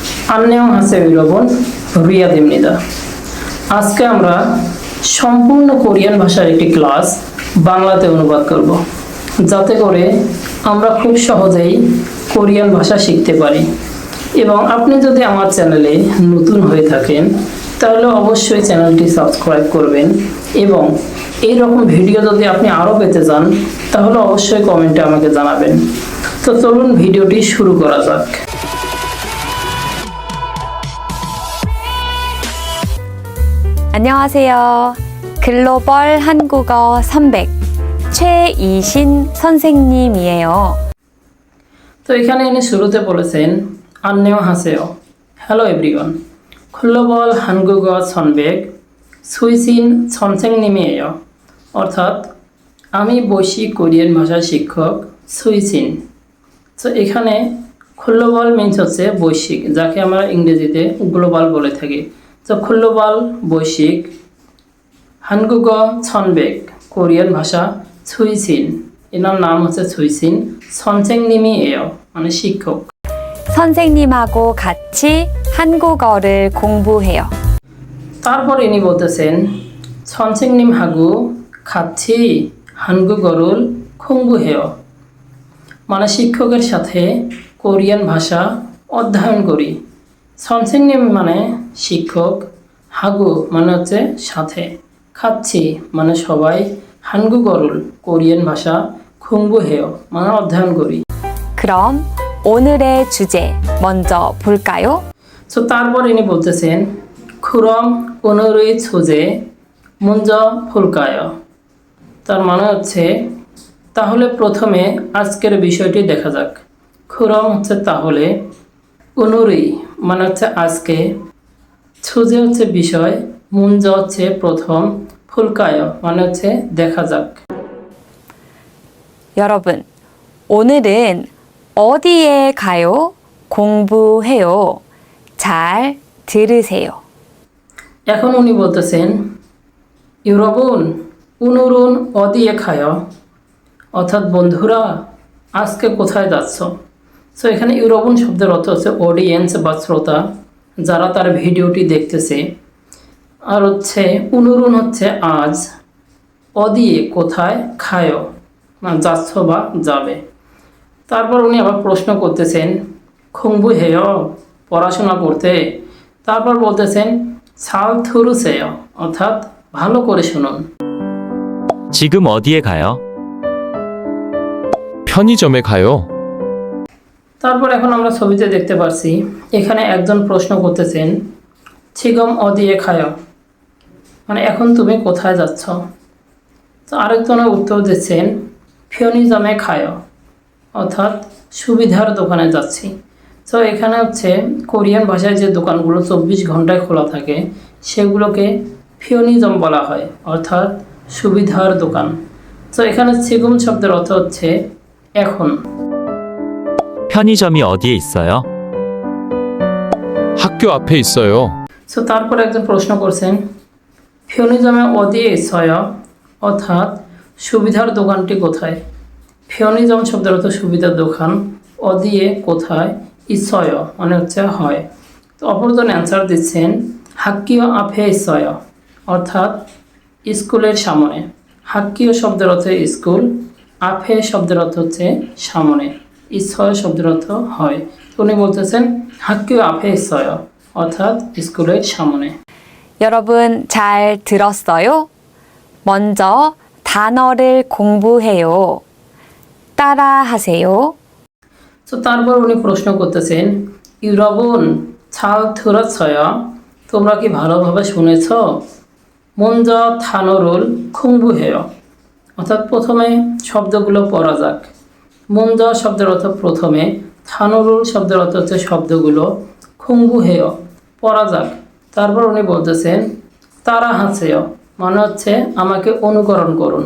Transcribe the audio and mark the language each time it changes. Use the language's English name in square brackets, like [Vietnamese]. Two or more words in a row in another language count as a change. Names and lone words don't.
[Korean] 안녕하세요 여러분, রিয়াদ입니다। [Bangla] আজকে আমরা সম্পূর্ণ কোরিয়ান ভাষার একটি ক্লাস বাংলাতে অনুবাদ করব, যাতে করে আমরা খুব সহজেই কোরিয়ান ভাষা শিখতে পারি। এবং আপনি যদি আমার চ্যানেলে নতুন হয়ে থাকেন তাহলে অবশ্যই চ্যানেলটি সাবস্ক্রাইব করবেন, এবং এই রকম ভিডিও যদি আপনি আরও পেতে চান তাহলে অবশ্যই কমেন্টে আমাকে জানাবেন। তো চলুন ভিডিওটি শুরু করা যাক। [Korean] 안녕하세요. 글로벌 한국어 300 최이신 선생님이에요. [Bangla] তো এখানে ইনি শুরুতে বলেছেন 안녕하세요, [English] hello everyone, [Korean] 글로벌 한국어 300 সুইসিন 선생님이에요। [Bangla] অর্থাৎ আমি বৈশ্বিক কোরিয়ান ভাষা শিক্ষক সুইসিন। তো এখানে [English] global means [Bangla] হচ্ছে বৈশ্বিক, যাকে আমরা ইংরেজিতে গ্লোবাল বলে থাকি। তো গ্লোবাল বৈশ্বিক, 한국어 300 কোরিয়ান ভাষা সুইসিন, এনার নাম হচ্ছে সুইসিন 선생님이에요, মানে শিক্ষক। [Korean] 선생님하고 같이 한국어를 공부해요. [Bangla] তারপর ইনি বলতেছেন [Korean] 선생님하고 같이 한국어를 공부해요, [Bangla] মানে শিক্ষকের সাথে কোরিয়ান ভাষা অধ্যয়ন করি। 선생님 মানে শিক্ষক, হাগু মানে হচ্ছে সাথে, খাচ্ছি মানে সবাই, 한국어를 কোরিয়ান ভাষা, 공부해요 মানে অধ্যয়ন করি। [Korean] 그럼 오늘의 주제 먼저 볼까요? [Bangla] তো তারপর ইনি বলতেছেন [Korean] 그럼 오늘의 주제 먼저 볼까요? [Bangla] তার মানে হচ্ছে তাহলে প্রথমে আজকের বিষয়টি দেখা যাক। 그럼 হচ্ছে তাহলে, 오늘의 মানে হচ্ছে আজকে, 주제 হচ্ছে বিষয়, 먼저 হচ্ছে প্রথম, 볼까요 মানে হচ্ছে দেখা যাক। [Korean] 여러분, 오늘은 어디에 가요? 공부해요. 잘 들으세요. [Bangla] এখন উনি বলতেছেন [Korean] 여러분 오늘은 어디에 가요? [Bangla] অর্থাৎ বন্ধুরা আজকে কোথায় যাচ্ছ? সো এখানে ইউরোবন শব্দের অর্থ হচ্ছে অডিয়েন্স বা শ্রোতা, যারা তার ভিডিওটি দেখতেছে। আর হচ্ছে উনুরুন হচ্ছে আজ, অদিয়ে কোথায়, খায় মানে যাচ্ছ বা যাবে। তারপর উনি আবার প্রশ্ন করতেছেন 공부해요 পড়াশোনা করতে। তারপর বলতেছেন [Korean] 잘 들으세요 [Bangla] অর্থাৎ ভালো করে শুনুন। [Korean] 지금 어디에 가요? 편의점에 가요. [Bangla] তারপর এখন আমরা ছবিতে দেখতে পাচ্ছি এখানে একজন প্রশ্ন করতেছেন [Korean] 지금 어디에 가요 [Bangla] মানে এখন তুমি কোথায় যাচ্ছ। তো আরেকজনের উত্তর দিচ্ছেন [Korean] 편의점에 가요 [Bangla] অর্থাৎ সুবিধার দোকানে যাচ্ছি। তো এখানে হচ্ছে কোরিয়ান ভাষায় যে দোকানগুলো 24 ঘন্টায় খোলা থাকে সেগুলোকে 편의점 বলা হয়, অর্থাৎ সুবিধার দোকান। তো এখানে 지금 শব্দের অর্থ হচ্ছে এখন। [Korean] 편의점이 어디에 있어요? 학교 앞에 있어요. [Bangla] সো তারপর একজন প্রশ্ন করছেন [Korean] 편의점에 어디에 있어요 [Bangla] অর্থাৎ সুবিধার দোকানটি কোথায়। 편의점 শব্দের অর্থ সুবিধার দোকান, অদিয়ে কোথায়, 있어요 মানে হচ্ছে হয়। তো অপরজন অ্যান্সার দিচ্ছেন [Korean] 학교 앞에 있어요 [Bangla] অর্থাৎ স্কুলের সামনে। 학교 শব্দের অর্থ স্কুল, 앞에 শব্দের অর্থ হচ্ছে সামনে, 있어요 শব্দের অর্থ হয়। উনি বলতেছেন [Korean] 학교 앞에 있어요 [Bangla] অর্থাৎ স্কুলের সামনে। [Korean] 여러분 잘 들었어요? 먼저 단어를 공부해요. 따라하세요. [Bangla] তো তারপর উনি প্রশ্ন করতেছেন [Korean] 여러분 잘 들었어요 [Bangla] তোমরা কি ভালোভাবে শুনেছ? [Korean] 먼저 단어를 공부해요 [Bangla] অর্থাৎ প্রথমে শব্দগুলো পড়া যাক। 먼저 শব্দের অর্থ প্রথমে, 단어를 শব্দের অর্থ হচ্ছে শব্দগুলো, 공부해요 পড়া যাক। তারপর উনি বলতেছেন 따라하세요 মানে হচ্ছে আমাকে অনুকরণ করুন।